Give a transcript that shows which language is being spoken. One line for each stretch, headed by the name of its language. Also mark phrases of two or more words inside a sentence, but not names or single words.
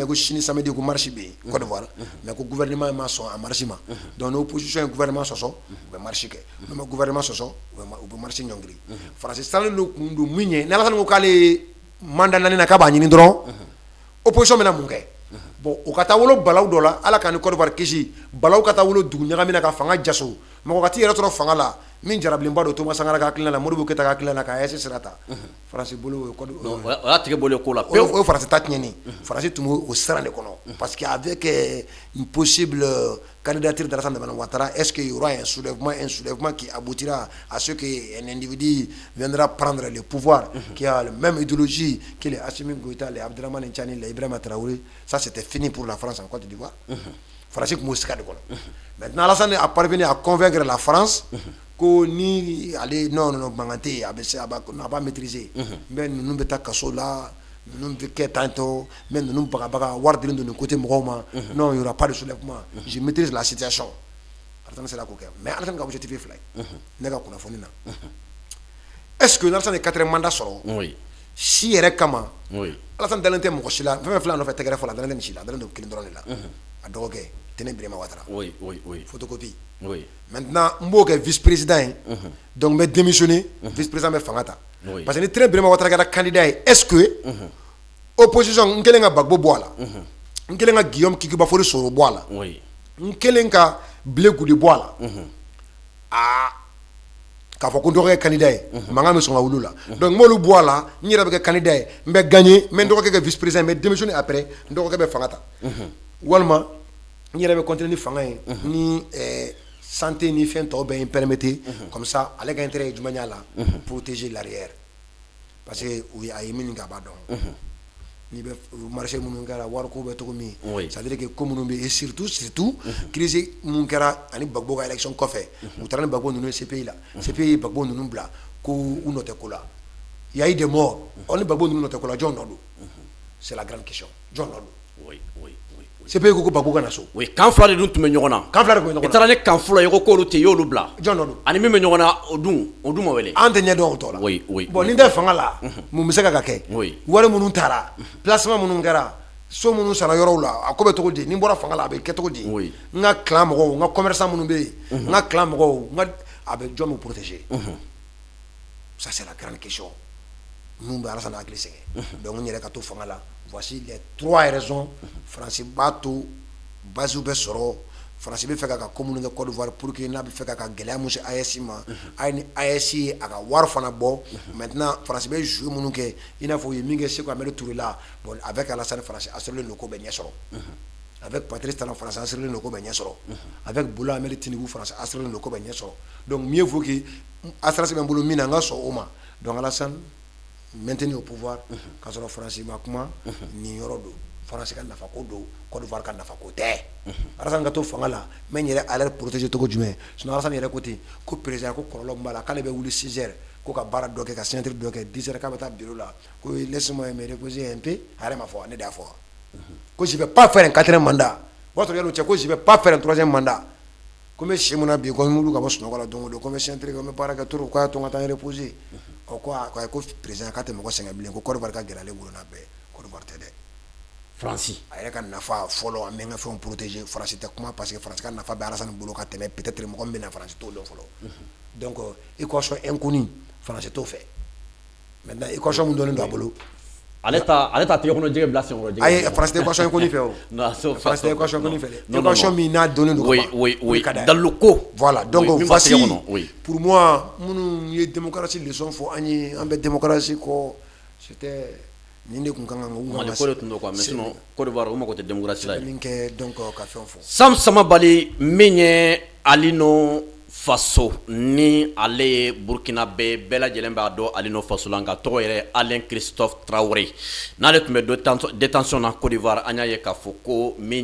Bambara: ko sini samedi ko marche bɛ yen Côte d'Ivoire mais ko gouvernement ma sɔn a marche ma donc ni opposition ye gouvernement sɔsɔ u bɛ marche kɛ n'u ma gouvernement sɔsɔ u bɛ marche ɲɔngiri France salen don kun don min ye ni Alassane ko k'ale mandat 4 na k'a b'a ɲini dɔrɔn opposition bɛna mun kɛ bon o ka taa wolo balaw dɔ la Ala ka ni Côte d'Ivoire kisi balaw ka taa wolo dugu ɲagami na ka fanga jaso mɔgɔ ka t'i yɛrɛ sɔrɔ fanga la min jarabilenba don Thomas Sankara ka hakilina la Modibo Keyita ka hakilina la ka AES sira ta France bolo o y'a tigɛ bolo ko la o ye France ta tiɲɛni France tun b'o sira de kɔnɔ
French: parce que avec une possible candidature d'Alassane Dramane Ouattara, est-ce qu'il y aura un soulèvement qui aboutira à ce qu'un individu viendra prendre le pouvoir qui a la même idéologie que les Assimi Goïta, les Abdrahmane Tchani, les Ibrahima Traoré? Ça c'était fini pour la France en Côte d'Ivoire.
Bambara: France tun b'o sira de kɔnɔ.
French: Maintenant Alassane a parvenu à convaincre la France
Bambara: ko ni ale non mankan tɛ yen a b'a maîtriser mais ninnu bɛ taa kaso la ninnu bɛ kɛ tantôt mais ninnu bagabaga wari dilen don nin côté mɔgɔw ma non
French: il y aura pas de soulèvement je maîtrise la situation Alassane sera
Bambara: k'o kɛ mais Alassane ka objectif ye fila ye ne ka kunnafoni na
French: est-ce que
Bambara: Alassane ye 4 mandat sɔrɔ si yɛrɛ kama Alassane dalen tɛ mɔgɔ si la fɛn fɛn filɛ a nɔfɛ tɛgɛrɛ fɔ la a dalen tɛ nin si la a dalen don kelen dɔrɔn de la a dɔgɔkɛ Tene Birima Ouattara photocopie maintenant n b'o kɛ vice-président ye donc n bɛ démissionner vice-président bɛ fanga ta parce que ni Tene Birima Ouattara kɛra candidat ye est-ce que opposition n kelen ka Gbagbo bɔ a la n kelen ka Guillaume Kiki Bafori Soro bɔ a la n kelen ka Blé Goudé bɔ a la k'a fɔ ko n dɔgɔkɛ ye candidat ye mankan bɛ sɔn ka wuli o la donc n m'olu bɔ a la n yɛrɛ bɛ kɛ candidat ye n bɛ gagner n bɛ n dɔgɔkɛ kɛ vice-président n bɛ démissionner après n dɔgɔkɛ bɛ fanga ta walima n yɛrɛ bɛ continuer ni fanga ye ni santé ni fɛn tɔw bɛ
French: permettre comme ça
Bambara: ale ka intérêt ye jumɛn y'a la
French: protéger l'arrière parce que
Bambara: a ye min kɛ a b'a dɔn n'i bɛ marché minnu kɛra wariko bɛ cogo min
French: c'est à dire que
Bambara: ko minnu bɛ yen
French: surtout crise
Bambara: minnu kɛra ani Gbagbo ka élection kɔfɛ u taara ni Gbagbo ninnu ye CPI la CPI ye Gbagbo ninnu bila ko u nɔ tɛ ko la
French: il y a eu des morts
Bambara: ni Gbagbo ninnu nɔ tɛ ko la jɔn nɔ don
French: c'est la grande question
Bambara: jɔn nɔ don CPI ko Gbagbo ka na so kan fila de dun tun bɛ ɲɔgɔn na kan fila de tun bɛ ɲɔgɔn na i taara ni kan fila ye ko k'olu tɛ yen y'olu bila jɔn nɔ don ani min bɛ ɲɔgɔn na o dun ma wele an tɛ ɲɛ dɔn o tɔ la bon ni tɛ fanga la mun bɛ se ka kɛ wari minnu taara placement minnu kɛra so minnu sara yɔrɔw la a ko bɛ cogo di ni n bɔra fanga la a bɛ kɛ cogo di n ka clan mɔgɔw n ka commerçant minnu bɛ yen n ka clan mɔgɔw a bɛ jɔn min protéger
French: ça c'est la grande question
Bambara: minnu bɛ Alassane hakili sɛgɛn donc n yɛrɛ ka to fanga la
French: voici les 3 raisons
Bambara: France b'a to base bɛ sɔrɔ France bɛ fɛ ka ko minnu kɛ Côte d'Ivoire
French: pour que
Bambara: n'a bɛ fɛ ka gɛlɛya mun se AES ma a ni AES ye a ka wari fana bɔ maintenant France bɛ jouer minnu kɛ i n'a fɔ u ye min kɛ Sékou Ahmed Touré la bon avec Alassane France assurélen don ko bɛ ɲɛ sɔrɔ avec Patrice Talon France assurélen don ko bɛ ɲɛ sɔrɔ avec Bola Ahmed Tinubu France assurélen don ko bɛ ɲɛ sɔrɔ donc
French: mieux vaut que assurance
Bambara: bɛ n bolo min na n ka sɔn o ma donc Alassane
French: maintenir au pouvoir
Bambara: k'a sɔrɔ France ma kuma nin yɔrɔ don France ka nafa ko don Côte d'Ivoire ka nafa ko tɛ Alassane ka to fanga la mais n yɛrɛ ale protéger cogo jumɛn sinon Alassane yɛrɛ ko ten ko président ko kɔlɔlɔ min b'a la k'ale bɛ wuli 6 heures ko ka baara dɔ kɛ ka signature dɔ kɛ 10 heures k'a bɛ taa bureau la ko
French: laisse-moi me reposer un peu
Bambara: a yɛrɛ ma fɔ ne de y'a fɔ ko
French: je vais pas faire un 4e mandat
Bambara: o y'a sɔrɔ yan'o cɛ ko
French: je vais pas faire un 3e mandat
Bambara: ko n bɛ si mun na bi ko n wuli ka bɔ sunɔgɔ la don o don ko n bɛ signature kɛ n bɛ baara kɛ trop ko a y'a to n ka taa n reposer ko président k'a tɛ mɔgɔ sɛgɛn bilen ko Côte d'Ivoire ka gɛlɛn ale bolo n'a bɛɛ Côte d'Ivoire tɛ dɛ France a yɛrɛ ka nafa fɔlɔ an bɛ n ka fɛnw protéger France tɛ kuma parce que France ka nafa bɛ Alassane bolo ka tɛmɛ peut-être mɔgɔ min bɛ na France t'o dɔn fɔlɔ donc
French: équation inconnue
Bambara: France t'o fɛ maintenant équation min dɔnnen don a bolo ale ta tɛgɛ kɔnɔ jɛgɛ bila sen kɔrɔ ayi France tɛ
French: équation inconnue
Bambara: fɛ o France tɛ
French: équation inconnue
Bambara: fɛ dɛ équation min n'a dɔnnen don
French: oui dans ko
Bambara: voilà donc voici pour moi minnu ye
French: démocratie leçon
Bambara: fɔ an ye an bɛ démocratie kɔ c'était nin de kun kan ka Mali ko de tun don quoi
French: mais sinon
Bambara: Côte d'Ivoire o mako tɛ démocratie la ye min kɛ donc ka fɛn fɔ Sam Samabali min ye Alino Faso ni ale ye Burkina bɛɛ lajɛlen b'a dɔn Alino Faso la nka tɔgɔ yɛrɛ Alain Christophe Traoré n'ale tun bɛ détention na Côte d'Ivoire an y'a ye k'a fɔ ko min